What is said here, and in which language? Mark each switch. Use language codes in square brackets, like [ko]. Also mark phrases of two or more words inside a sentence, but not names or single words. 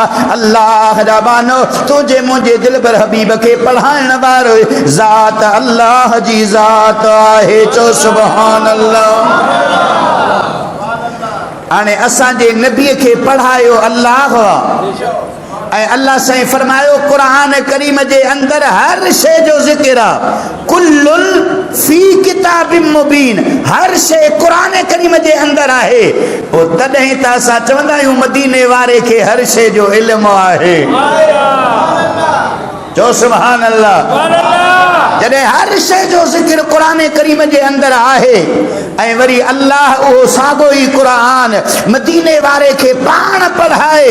[sd] अल्लाह जा बानो तुझे मुझे दिल पर हबीब के पढ़ाइण वारो ज़ात अल्लाह जी ज़ात आहे। [ar] चो سبحان الله. [sd] हाणे असांजे नबीअ खे पढ़ायो अल्लाह, ऐं अल्लाह साईं फरमायो कुरान करीम जे अंदर हर शे जो ज़िक्र आहे। [ar] كل في كتاب مبين, [sd] हर शे कुरान करीम जे अंदर आहे। पोइ तॾहिं त असां चवंदा आहियूं मदीने वारे खे हर शे जो इल्मु आहे। [ar] जो سبحان الله. [sd] जॾहिं हर शे जो ज़िक्र कुरान करीम जे अंदर आहे ऐं वरी अल्लाह उहो साॻो ई क़ुरान मदीने वारे खे पाण पढ़ाए।